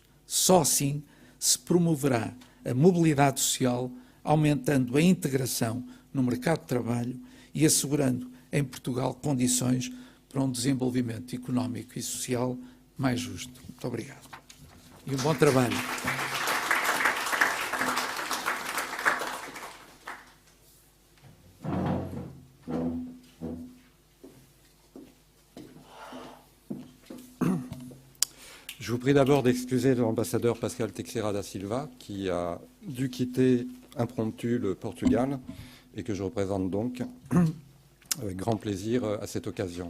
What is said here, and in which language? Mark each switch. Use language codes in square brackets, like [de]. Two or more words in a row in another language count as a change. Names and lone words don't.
[pt] Só assim se promoverá a mobilidade social, aumentando a integração no mercado de trabalho e assegurando em Portugal condições para um desenvolvimento económico e social mais justo. Muito obrigado. E um bom trabalho. [fr] Je vous prie d'abord d'excuser l'ambassadeur Pascal Teixeira da Silva, qui a dû quitter impromptu le Portugal et que je représente donc avec grand plaisir à cette occasion.